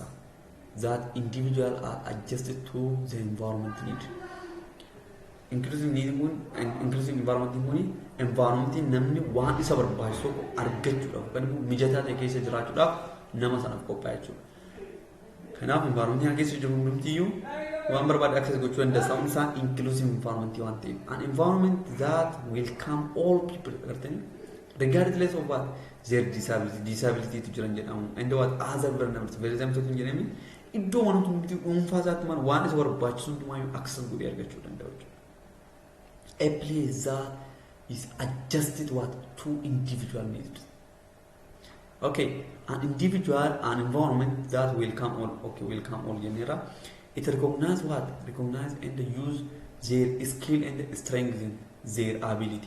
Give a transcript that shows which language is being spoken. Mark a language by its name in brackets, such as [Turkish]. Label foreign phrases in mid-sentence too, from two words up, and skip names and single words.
[English] That individual are adjusted to the environment need. [Oromo] Inclusive environment namni waan isa barbaachisu argachuudhaaf kan mijataa ta'e keessa jiraachuudhaaf nama sanaaf qophaa'e jechuudha. Kanaaf environment keessa jiru hundumtiyyuu waan barbaade access gochuu danda'a sababni isaa inclusive environment waan ta'eef [English] an environment that welcome all people regardless of what their disability [Oromo] to jiran jedhamu [English] and what other vulnerabilities for example [Oromo] jedhame iddoo waan hundi dhuunfaa isaatti waan isa barbaachisu hundumaa access godhee argachuu danda'u jechuudha. [English] A place that is adjusted what to individual needs. Okay, an environment that welcome all. Okay, welcome all genera. It recognizes what? Recognize and use their skill and strengthen their ability.